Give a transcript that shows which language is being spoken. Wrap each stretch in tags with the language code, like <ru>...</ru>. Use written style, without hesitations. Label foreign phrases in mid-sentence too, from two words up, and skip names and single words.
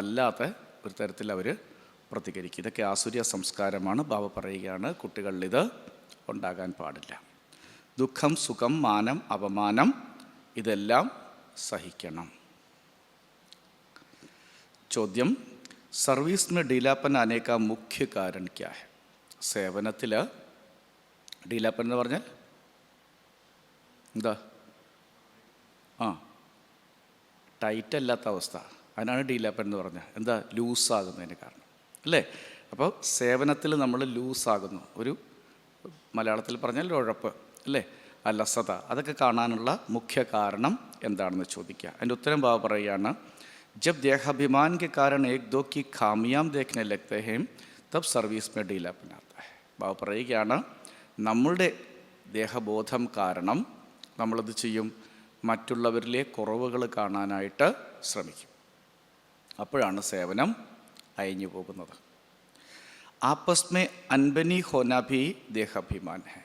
<ml>വല്ലാത്ത ഒരു തരത്തിൽ അവർ പ്രതികരിക്കും. ഇതൊക്കെ ആസുര്യ സംസ്കാരമാണ്. ബാബ പറയുകയാണ് കുട്ടികളിൽ ഇത് ഉണ്ടാകാൻ പാടില്ല. ദുഃഖം, സുഖം, മാനം, അപമാനം ഇതെല്ലാം സഹിക്കണം.</ml> <hi>ചോദ്യം, സർവീസ് में ढीलापन आने का मुख्य कारण क्या है?</hi> <ml>സേവനത്തിൽ ഡീലാപ്പൻ എന്ന് പറഞ്ഞാൽ എന്താ? ടൈറ്റല്ലാത്ത അവസ്ഥ, അതിനാണ് ഡീലാപ്പൻ എന്ന് പറഞ്ഞാൽ. എന്താ? ലൂസാകുന്നതിന് കാരണം അല്ലേ? അപ്പോൾ സേവനത്തിൽ നമ്മൾ ലൂസാകുന്നു, ഒരു മലയാളത്തിൽ പറഞ്ഞാൽ ഉഴപ്പ് അല്ലേ, അലസത, അതൊക്കെ കാണാനുള്ള മുഖ്യ കാരണം എന്താണെന്ന് ചോദിക്കുക. അതിൻ്റെ ഉത്തരം ബാബ പറയുകയാണ്,</ml> <hi>जब देहाभिमान के कारण एक दो की खामियां देखने लगते हैं तब सर्विस में ढीलापन आता है.</hi> <ml>ബാബ പറയുകയാണ്, നമ്മളുടെ ദേഹബോധം കാരണം നമ്മളത് ചെയ്യും, മറ്റുള്ളവരിലെ കുറവുകൾ കാണാനായിട്ട് ശ്രമിക്കും. അപ്പോഴാണ് സേവനം അയഞ്ഞു പോകുന്നത്.</ml> <hi>आपस में अनबनी होना भी देहाभिमान है.</hi>